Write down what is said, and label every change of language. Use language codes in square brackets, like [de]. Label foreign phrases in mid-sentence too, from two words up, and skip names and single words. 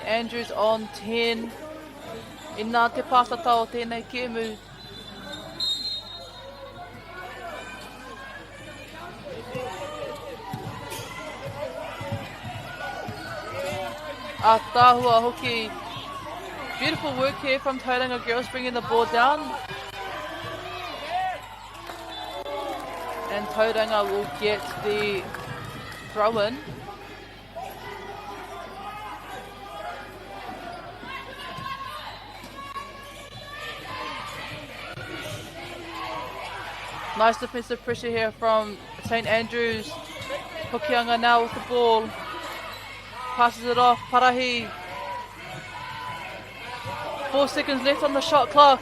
[en] Andrews on 10. [mi] I nā te pātata o tēnei kēmu. Atahua hoki. [en] Beautiful work here from Tauranga girls, bringing the ball down. And Tauranga will get the throw-in. Nice defensive pressure here from St. Andrews. Hokianga now with the ball. Passes it off, Parahi. 4 seconds left on the shot clock.